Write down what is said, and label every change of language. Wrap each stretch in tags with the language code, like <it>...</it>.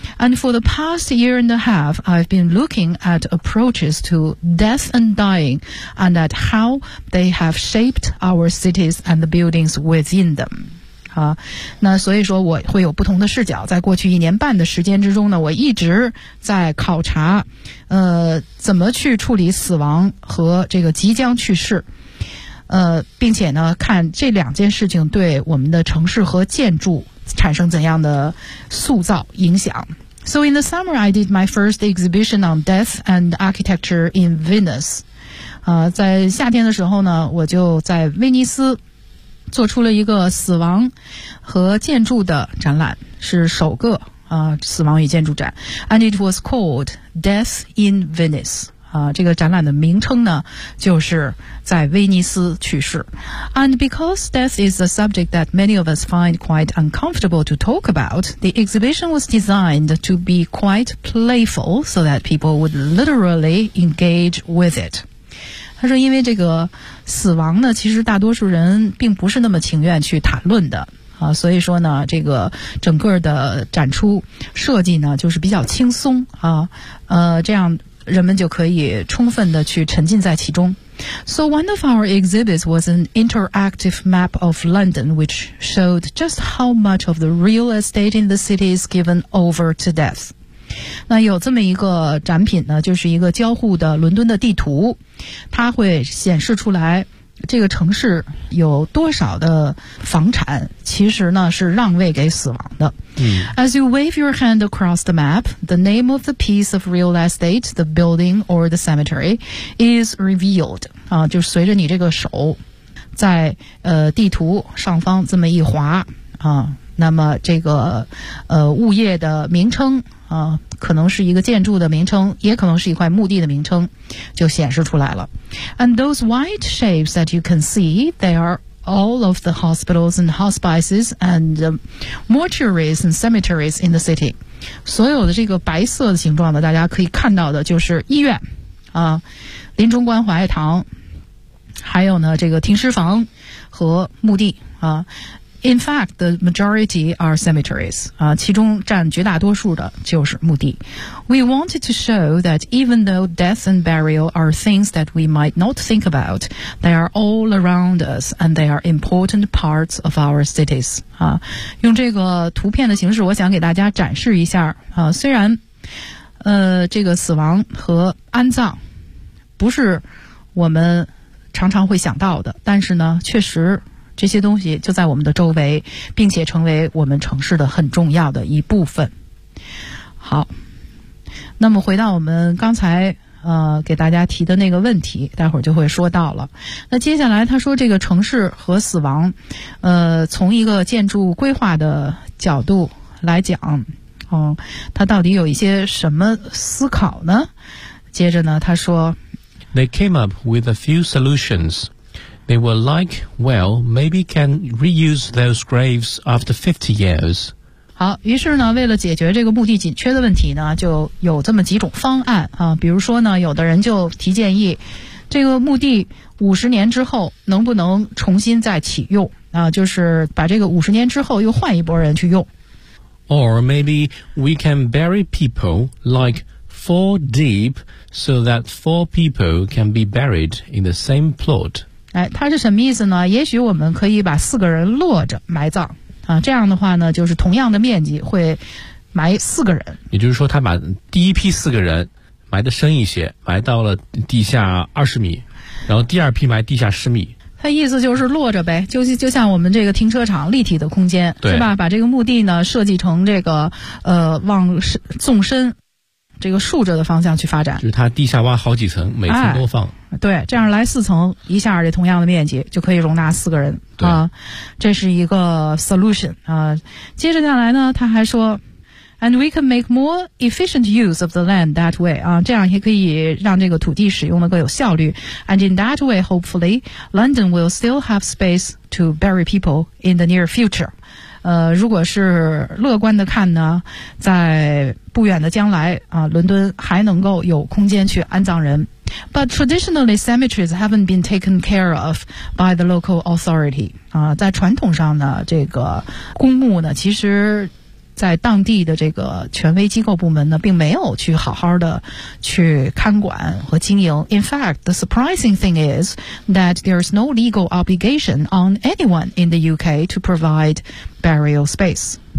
<en>And for the past year and a half I've been looking at approaches to death and dying and at how they have shaped our cities and the buildings within them、啊、</en> <zh>那所以说我会有不同的视角。在过去一年半的时间之中呢，我一直在考察怎么去处理死亡和这个即将去世，并且呢看这两件事情对我们的城市和建筑产生怎样的塑造影响。</zh> <en>So in the summer I did my first exhibition on death and architecture in Venice、</en> <zh>在夏天的时候呢我就在威尼斯做出了一个死亡和建筑的展览，是首个、死亡与建筑展。</zh> <en>And it was called Death in Venice、</en> <zh>这个展览的名称呢就是在威尼斯去世。</zh> <en>And because death is a subject that many of us find quite uncomfortable to talk about, the exhibition was designed to be quite playful so that people would literally engage with it.</en> <zh>他说因为这个死亡呢其实大多数人并不是那么情愿去谈论的、所以说呢这个整个的展出设计呢就是比较轻松、这样人们就可以充分的去沉浸在其中。</zh> <en>So one of our exhibits was an interactive map of London, which showed just how much of the real estate in the city is given over to death.</en> <zh>那有这么一个展品呢，就是一个交互的伦敦的地图，它会显示出来这个城市有多少的房产其实呢是让位给死亡的、</zh> <en>As you wave your hand across the map, the name of the piece of real estate, the building or the cemetery is revealed、</en> <zh>就随着你这个手在、地图上方这么一滑、那么这个、物业的名称、可能是一个建筑的名称，也可能是一块墓地的名称，就显示出来了。</zh> <en>And those white shapes that you can see, they are all of the hospitals and hospices and、mortuaries and cemeteries in the city.</en> <zh>所有的这个白色的形状的大家可以看到的就是医院、临终关怀堂，还有呢这个停尸房和墓地、</zh> <en>In fact, the majority are cemeteries.</en> <zh>其中占绝大多数的就是墓地。</zh> <en>We wanted to show that even though death and burial are things that we might not think about, they are all around us and they are important parts of our cities.</en> <zh>用这个图片的形式我想给大家展示一下。虽然这个死亡和安葬不是我们常常会想到的，但是呢确实这些东西就在我们的周围，并且成为我们城市的很重要的一部分。好，那么回到我们刚才给大家提的那个问题，待会儿就会说到了。那接下来他说这个城市和死亡，从一个建筑规划的角度来讲，他到底有一些什么思考呢？接着呢他说</zh> <en>They came up with a few solutions. They were like, well, maybe can reuse those graves after 50 years.</en> <zh>好，于是呢，为了解决这个墓地紧缺的问题呢，就有这么几种方案啊。比如说呢，有的人就提建议，这个墓地50年之后能不能重新再启用啊？就是把这个50年之后又换一波人去用。</zh> <en>Or maybe we can bury people like four deep so that four people can be buried in the same plot.</en> <zh>哎，它是什么意思呢？也许我们可以把四个人落着埋葬啊，这样的话呢，就是同样的面积会埋四个人。也就是说，他把第一批四个人埋得深一些，埋到了地下20米，然后第二批埋地下10米。他意思就是落着呗，就像我们这个停车场立体的空间，对，是吧？把这个墓地呢设计成这个往纵深这个竖着的方向去发展，就是它地下挖好几层，每层都放。对，这样来四层一下，这同样的面积就可以容纳四个人啊。这是一个 solution 啊。接着下来呢，他还说 ，</zh> <en>and we can make more efficient use of the land that way</en> <zh>啊，这样也可以让这个土地使用的更有效率。</zh> <en>And in that way, hopefully, London will still have space to bury people in the near future。</en> <zh>如果是乐观的看呢，在不远的将来啊，伦敦还能够有空间去安葬人。</zh> <en>But traditionally, cemeteries haven't been taken care of by the local authority.</en> <zh>在传统上呢，这个公墓呢，其实在当地的这个权威机构部门呢，并没有去好好的去看管和经营。</zh> <en>In fact, the surprising thing is that there's no legal obligation on anyone in the UK to provide burial space.</en>